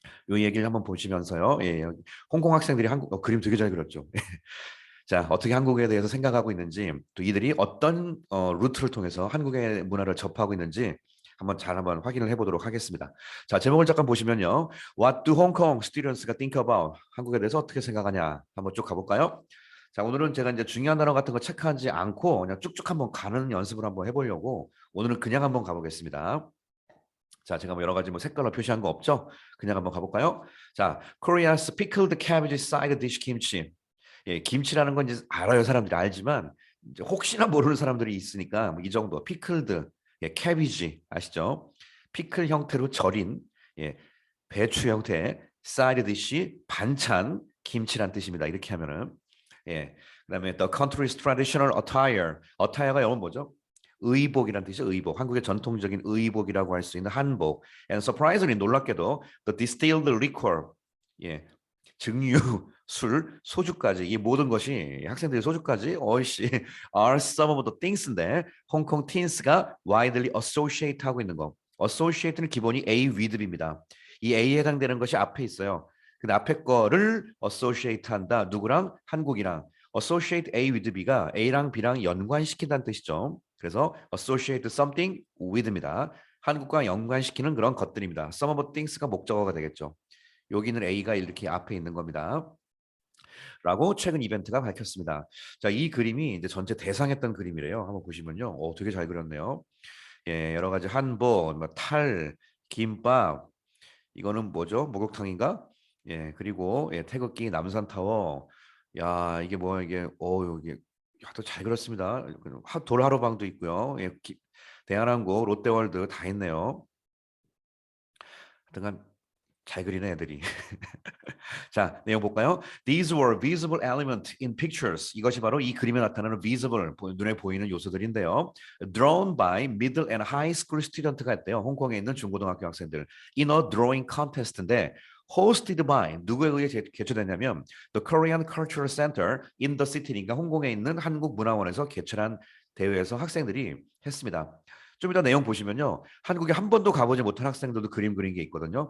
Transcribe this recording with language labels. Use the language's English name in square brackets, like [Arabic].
[Korean] 요 얘기를 한번 보시면서요. 예, 홍콩 학생들이 한국 그림 되게 잘 그렸죠. 자, 어떻게 한국에 대해서 생각하고 있는지, 또 이들이 어떤 루트를 통해서 한국의 문화를 접하고 있는지 한번 확인을 해보도록 하겠습니다. 자, 제목을 잠깐 보시면요. [English] What do Hong Kong students가 think about? [Korean] 한국에 대해서 어떻게 생각하냐? 한번 쭉 가볼까요? 자, 오늘은 제가 이제 중요한 단어 같은 거 체크하지 않고 그냥 쭉쭉 한번 가는 연습을 한번 해보려고 오늘은 그냥 한번 가보겠습니다. 자, 제가 뭐 여러 가지 뭐 색깔로 표시한 거 없죠? 그냥 한번 가볼까요? 자, [English] Korea's pickled cabbage side dish kimchi. [Korean] 예, 김치라는 건 이제 알아요, 사람들이 알지만 이제 혹시나 모르는 사람들이 있으니까 뭐이 정도 피클드, 예, 캐비지 아시죠? 피클 형태로 절인 예, 배추 형태의 사이드 디시 반찬 김치란 뜻입니다. 이렇게 하면은 예, 그다음에 [English] the country's traditional attire. [Korean] attire가 영어는 뭐죠? 의복이란 뜻이죠. 의복. 한국의 전통적인 의복이라고 할 수 있는 한복. [English] And surprisingly [Korean] 놀랍게도 [English] the distilled liquor. [Korean] 예. 증류, 술, 소주까지 이 모든 것이 학생들이 소주까지 어이씨 [English] are some of the things [Korean] 인데 홍콩 teens가 [English] widely associate [Korean] 하고 있는 거. associate는 기본이 A with입니다. 이 A에 해당되는 것이 앞에 있어요. 근데 앞에 거를 associate 한다. 누구랑? 한국이랑. associate A with B가 A랑 B랑 연관시킨다는 뜻이죠. 그래서 associate something with입니다. 한국과 연관시키는 그런 것들입니다. some of things가 목적어가 되겠죠. 여기는 A가 이렇게 앞에 있는 겁니다. 라고 최근 이벤트가 밝혔습니다. 자, 이 그림이 이제 전체 대상했던 그림이래요. 한번 보시면요. 되게 잘 그렸네요. 예, 여러 가지 한복, 뭐 탈, 김밥, 이거는 뭐죠? 목욕탕인가? 예, 그리고 예, 태극기, 남산타워. 야, 이게 뭐 이게 이게 또 잘 그렸습니다. 돌하루방도 있고요. 예, 대한항공, 롯데월드 다 있네요. 하여튼간 잘 그리네 애들이. 자, 내용 볼까요? [English] These were visible element in pictures. [Korean] 이것이 바로 이 그림에 나타나는 visible, 눈에 보이는 요소들인데요. [English] Drawn by middle and high school student가 했대요. [Korean] 홍콩에 있는 중고등학교 학생들. [English] In a drawing contest인데 hosted by [Korean] 누구에 의해 개최됐냐면 [English] The Korean Cultural Center in the City니까 [Korean] 홍콩에 있는 한국문화원에서 개최한 대회에서 학생들이 했습니다. 좀 이따 내용 보시면요. 한국에 한 번도 가보지 못한 학생들도 그림 그린 게 있거든요.